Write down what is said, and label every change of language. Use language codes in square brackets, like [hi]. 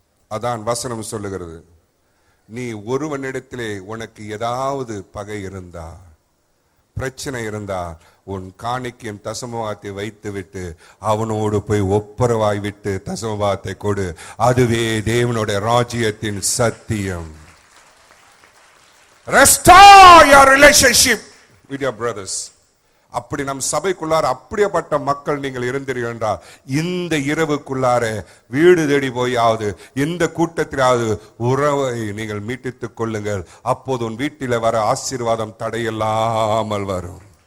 [ta] அதான் வசனம் சொல்லுகிறது. நீ ஒருவனிடத்திலே உனக்கு ஏதாவது பகை இருந்தா, பிரச்சனை இருந்தா, உன் காணிக்கையும் தசமபாகத்தை வைத்து விட்டு அவனோடு போய் ஒப்புரவாய் விட்டு தசமபாகத்தை கொடு. அதுவே தேவனுடைய ராஜ்யத்தின் சத்தியம். [en] Restore your relationship with your brothers. [ta] அப்படி நம் சபைக்குள்ளார அப்படியேப்பட்ட மக்கள் நீங்கள் இருந்தீர்கள் என்றால், இந்த இரவுக்குள்ளார வீடு தேடி போயாவது இந்த கூட்டத்திலாவது உறவை நீங்கள் மீட்டித்துக் கொள்ளுங்கள். அப்போது உன் வீட்டில வர ஆசீர்வாதம் தடையில்லாமல் வரும்.